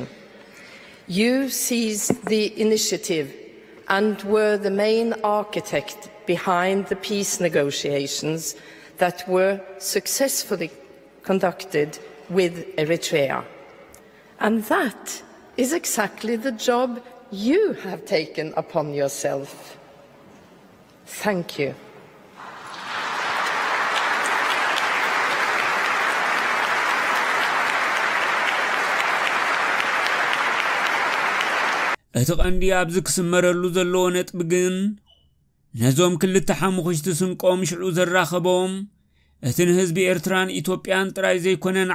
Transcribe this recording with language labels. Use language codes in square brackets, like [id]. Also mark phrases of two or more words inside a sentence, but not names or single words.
[en] You seized the initiative and were the main architect behind the peace negotiations that were successfully conducted with Eritrea. And that is exactly the job you have taken upon yourself. Thank you. [ti] እቲ ቀንዲ ኣብዚ ክስመረሉ ዘለዎ ነጥቢ ግን ነዞም ክልተ ሓሙኽሽቲ ስንቆም ሽዑ ዘራኸቦም እቲ ንህዝቢ ኤርትራን ኢትዮጵያን ጥራይ ዘይኮነን